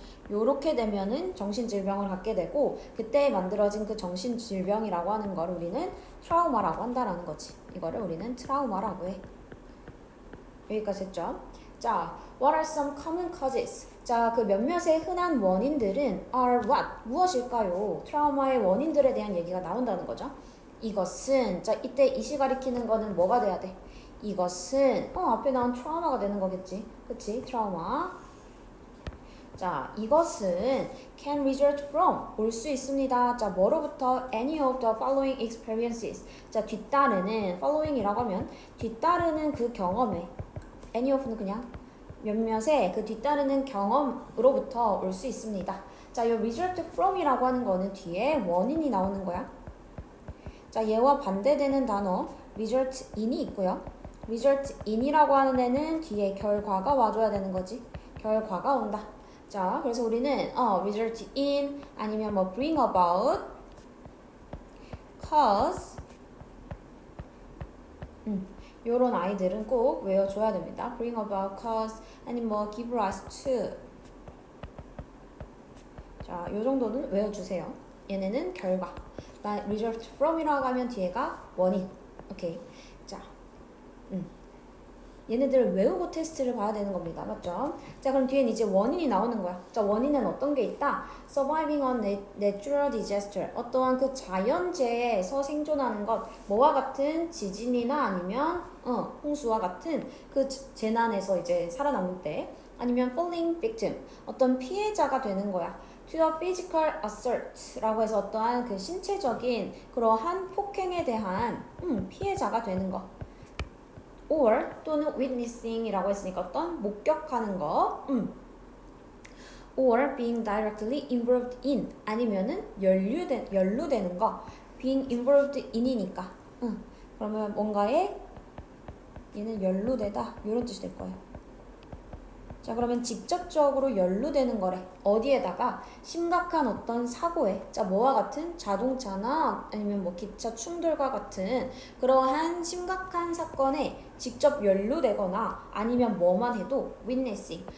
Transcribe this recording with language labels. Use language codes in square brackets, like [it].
[ko] 요렇게 되면은 정신질병을 갖게 되고 그때 만들어진 그 정신질병이라고 하는 걸 우리는 트라우마라고 한다라는 거지. 이거를 우리는 트라우마라고 해. 여기까지 했죠? [en] 자, what are some common causes? [ko] 자, 그 몇몇의 흔한 원인들은 [en] are what? [ko] 무엇일까요? 트라우마의 원인들에 대한 얘기가 나온다는 거죠. 이것은, 자, 이때 이시 가리키는 거는 뭐가 돼야 돼? 이것은, 앞에 나온 트라우마가 되는 거겠지. 그치? 트라우마. 자, 이것은 [en] can result from, [ko] 올 수 있습니다. 자, 뭐로부터? [en] any of the following experiences. [ko] 자, 뒤따르는, following이라고 하면 뒤따르는 그 경험에 any of는 그냥 몇몇의 그 뒤따르는 경험으로부터 올 수 있습니다. 자, 이 result from이라고 하는 거는 뒤에 원인이 나오는 거야. 자, 얘와 반대되는 단어 result in이 있고요. result in이라고 하는 애는 뒤에 결과가 와줘야 되는 거지. 결과가 온다. 자, 그래서 우리는 result in 아니면 뭐 bring about, cause 요런 아이들은 꼭 외워줘야 됩니다. [en] bring about, cause, 아니면 뭐 give rise to. [ko] 자, 요 정도는 외워주세요. 얘네는 결과. result from이라고 하면 뒤에가 원인. 오케이. 자, 얘네들을 외우고 테스트를 봐야 되는 겁니다. 맞죠? 자, 그럼 뒤엔 이제 원인이 나오는 거야. 자, 원인은 어떤 게 있다? [en] surviving on natural disaster. [ko] 어떠한 그 자연재해에서 생존하는 것. 뭐와 같은 지진이나 아니면 홍수와 같은 그 재난에서 이제 살아남을 때. [en] 아니면 falling victim. [ko] 어떤 피해자가 되는 거야. [en] to a physical assault [ko] 라고 해서 어떠한 그 신체적인 그러한 폭행에 대한 피해자가 되는 거. or 또는 witnessing이라고 했으니까 어떤 목격하는 거. [en] or being directly involved in [ko] 아니면은 연루되는 거. [en] being involved in이니까. [ko] 그러면 뭔가에 얘는 연루되다 이런 뜻이 될 거예요. 자, 그러면 직접적으로 연루되는 거래. 어디에다가? 심각한 어떤 사고에. 자, 뭐와 같은? 자동차나 아니면 뭐 기차 충돌과 같은 그러한 심각한 사건에 직접 연루되거나 아니면 뭐만 해도 witnessing.